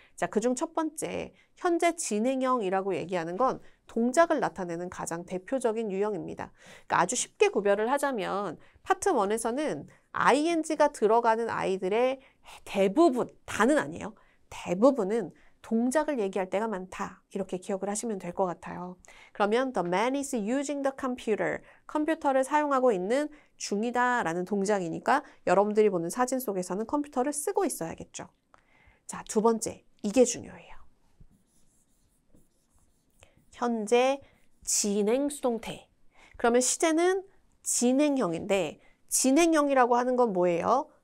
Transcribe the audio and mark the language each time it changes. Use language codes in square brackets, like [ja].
[ko] 자, 그중 첫 번째, 현재 진행형이라고 얘기하는 건 동작을 나타내는 가장 대표적인 유형입니다. 그러니까 아주 쉽게 구별을 하자면 파트 1에서는 ing가 들어가는 아이들의 대부분, 다는 아니에요. 대부분은 동작을 얘기할 때가 많다. 이렇게 기억을 하시면 될 것 같아요. 그러면 [en] the man is using the computer. [ko] 컴퓨터를 사용하고 있는 중이다 라는 동작이니까 여러분들이 보는 사진 속에서는 컴퓨터를 쓰고 있어야겠죠. 자, 두 번째. 이게 중요해요. 현재 진행 수동태. 그러면 시제는 진행형인데 진행형이라고 하는 건 뭐예요?